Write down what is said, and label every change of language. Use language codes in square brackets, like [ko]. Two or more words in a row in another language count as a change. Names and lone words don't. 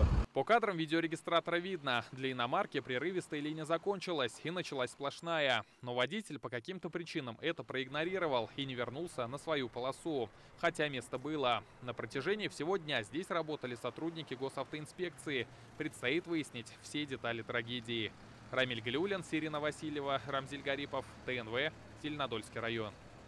[ru] По кадрам видеорегистратора видно, для иномарки прерывистая линия закончилась и началась сплошная. Но водитель по каким-то причинам это проигнорировал и не вернулся на свою полосу. Хотя место было. На протяжении всего дня здесь работали сотрудники госавтоинспекции. Предстоит выяснить все детали трагедии. Рамиль Галиуллин, Сирина Васильева, Рамзиль Гарипов, ТНВ, Зеленодольский район.